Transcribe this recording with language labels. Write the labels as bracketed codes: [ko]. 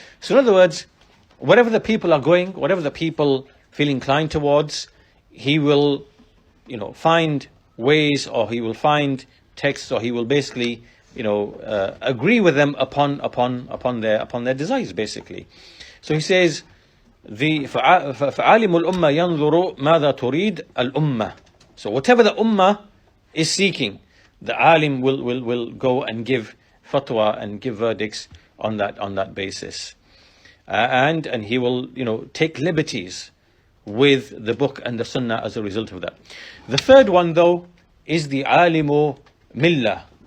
[en] So in other words, whatever the people are going, whatever the people feel inclined towards, he will, find ways, or he will find texts, or he will basically, agree with them upon their desires, basically. So he says, [ar] فَعَالِمُ الْأُمَّةِ يَنْظُرُ مَاذَا تُرِيدُ الْأُمَّةِ. [en] So whatever the ummah is seeking, the alim will go and give fatwa and give verdicts on that basis, and he will take liberties with the book and the sunnah as a result of that. The third one, though, is the alimu millah.